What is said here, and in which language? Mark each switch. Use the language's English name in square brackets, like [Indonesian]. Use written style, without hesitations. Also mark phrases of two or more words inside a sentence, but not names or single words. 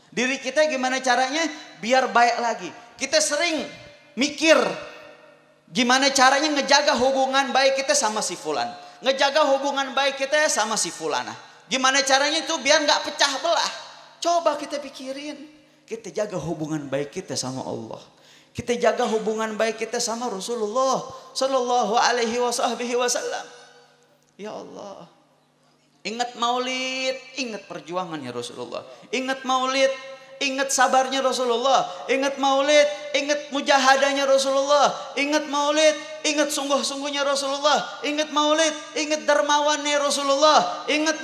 [Indonesian] Diri kita gimana caranya biar baik lagi. Kita sering mikir gimana caranya ngejaga hubungan baik kita sama si fulan, ngejaga hubungan baik kita sama si fulana. Gimana caranya itu biar nggak pecah belah. Coba kita pikirin, kita jaga hubungan baik kita sama Allah, kita jaga hubungan baik kita sama Rasulullah [Arabic] صلى الله عليه وسلم. يا الله, [Indonesian] ingat Maulid, ingat perjuangannya Rasulullah, ingat Maulid, ingat sabarnya Rasulullah, ingat Maulid, ingat mujahadahnya Rasulullah, ingat Maulid, ingat sungguh-sungguhnya Rasulullah, ingat Maulid, ingat dermawannya Rasulullah, ingat